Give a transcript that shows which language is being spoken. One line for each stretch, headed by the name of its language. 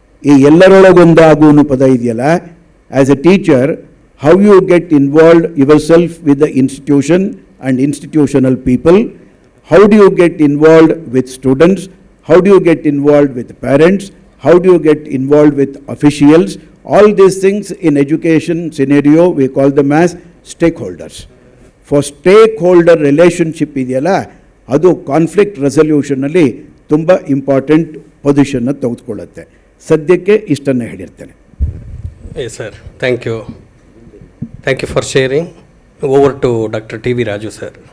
Kannada: ಈ ಎಲ್ಲರೊಳಗೊಂದಾಗು ಅನ್ನೋ ಪದ ಇದೆಯಲ್ಲ,
English: As a teacher, how you get involved yourself with the institution and institutional people, how do you get involved with students, how do you get involved with parents, how do you get involved with officials. All these things in education scenario we call them as stakeholders. For stakeholder relationship
Kannada: ಇದೆಯಲ್ಲ, ಅದು conflict ರೆಸಲ್ಯೂಷನಲ್ಲಿ ತುಂಬ important ಪೊಸಿಷನ್ನ ತೆಗೆದುಕೊಳ್ಳುತ್ತೆ. ಸದ್ಯಕ್ಕೆ ಇಷ್ಟನ್ನು ಹೇಳಿರ್ತೇನೆ.
English: Yes, sir. Thank you. Thank you for sharing. Over to Dr. T.V. Raju, sir.